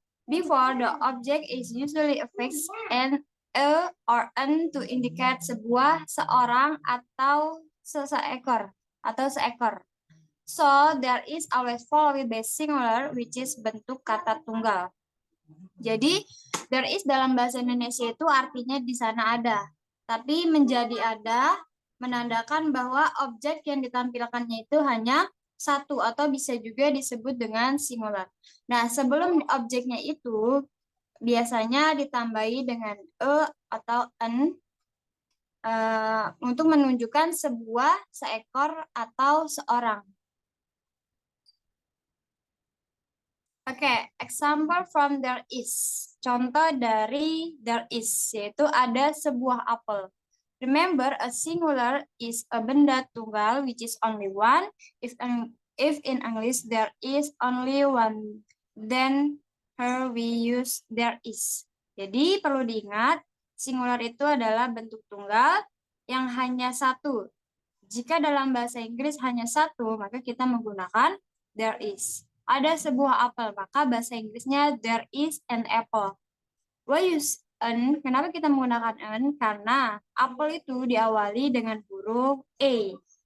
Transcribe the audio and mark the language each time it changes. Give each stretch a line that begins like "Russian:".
English: Before the object is usually affixed and a or an to indicate
Indonesian: sebuah, seorang atau seekor atau seekor.
English: So there is always followed by singular which is
Indonesian: bentuk kata tunggal. Jadi there is dalam bahasa Indonesia itu artinya di sana ada. Tapi menjadi ada menandakan bahwa objek yang ditampilkannya itu hanya satu atau bisa juga disebut dengan singular. Nah, sebelum objeknya itu biasanya ditambahi dengan e atau n untuk menunjukkan sebuah, seekor, atau seorang.
English: Oke, example from there is.
Indonesian: Contoh dari there is, yaitu ada sebuah apel.
English: Remember, a singular is a
Indonesian: benda tunggal
English: which is only one. If in English there is only one, then here we use there is.
Indonesian: Jadi perlu diingat, singular itu adalah bentuk tunggal yang hanya satu. Jika dalam bahasa Inggris hanya satu, maka kita menggunakan there is. Ada sebuah apel, maka bahasa Inggrisnya
English: there is an apple. Why use an?
Indonesian: Kenapa kita menggunakan an? Karena apel itu diawali dengan huruf A.